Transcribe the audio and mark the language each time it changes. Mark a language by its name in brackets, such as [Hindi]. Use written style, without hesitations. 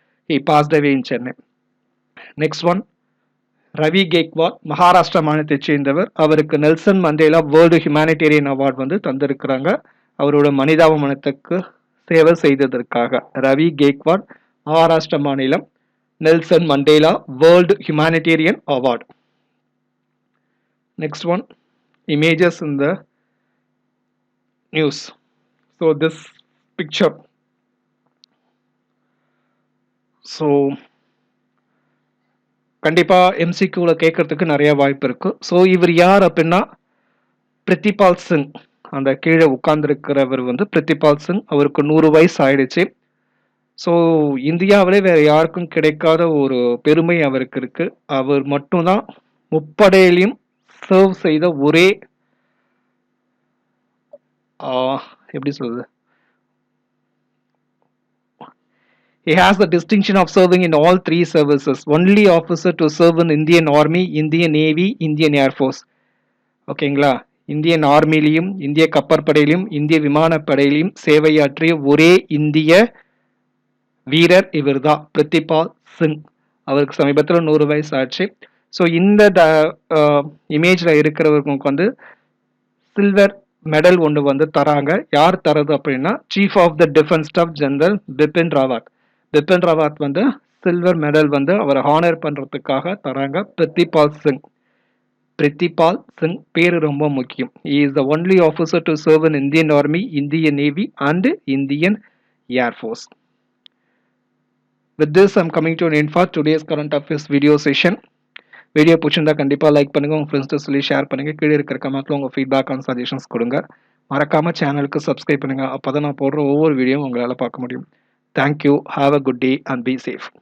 [Tamil] He past away in Chennai. Next one, Ravi Gaikwad, Maharashtra மாநிலத்தைச் சேர்ந்தவர். அவருக்கு Nelson Mandela world humanitarian award வந்து தந்திருக்கிறாங்க, அவரோட மனிதாபிமானத்துக்கு சேவை செய்ததற்காக. ரவி கேக்வாட், மகாராஷ்டிரா மாநிலம், Nelson Mandela world humanitarian award. [English] Next one, images in the news. So this picture, so [Tamil] கண்டிப்பா எம்சிக்யூல கேட்கறதுக்கு நிறைய வாய்ப்பு இருக்கு. ஸோ இவர் யார் அப்படின்னா பிரித்திபால் சிங். அந்த கீழே உட்கார்ந்துருக்கிறவர் வந்து பிரித்திபால் சிங். அவருக்கு 100 வயசு ஆயிடுச்சு. ஸோ இந்தியாவிலே வேற யாருக்கும் கிடைக்காத ஒரு பெருமை அவருக்கு இருக்கு. அவர் மட்டும்தான் முப்படையிலையும் சர்வ் செய்த ஒரே எப்படி சொல்றது, [English] he has the distinction of serving in all three services. Only officer to serve in Indian Army, Indian Navy, Indian Air Force. [Tamil] ஓகேங்களா, இந்தியன் ஆர்மிலையும் இந்திய கப்பற்படையிலும் இந்திய விமானப்படையிலும் சேவையாற்றிய ஒரே இந்திய வீரர் இவர் தான், பிரித்திபால் சிங். அவருக்கு சமீபத்தில் 100 வயசு ஆச்சு. ஸோ இந்த இமேஜ்ல இருக்கிறவங்களுக்கு வந்து சில்வர் மெடல் ஒன்று வந்து தராங்க. யார் தரது அப்படின்னா chief of the defence staff general Bipin Rawat. Bipin Rawat வந்து சில்வர் மெடல் வந்து அவரை ஹானர் பண்றதுக்காக தராங்க. பிரித்திபால் சிங், பிரித்திபால் சிங் பேரு ரொம்ப முக்கியம். [English] he is the only officer to serve in Indian Army, Indian Navy and Indian Air Force. With this I'm coming to an end for today's current affairs video session. [Tamil] Video பிடிச்சிருந்தா கண்டிப்பாக like பண்ணுங்கள், உங்கள் ஃப்ரெண்ட்ஸ்ட்டு சொல்லி share பண்ணுங்கள். கீழே இருக்கிற கமெண்ட்டில் உங்கள் ஃபீட்பேக் அண்ட் சஜஷன்ஸ் கொடுங்க. மறக்காமல் சேனலுக்கு சப்ஸ்கிரைப் பண்ணுங்கள். அப்போ தான் நான் போடுற ஒவ்வொரு வீடியோவும் உங்களால் பார்க்க முடியும். [English] Thank you, have a good day and be safe.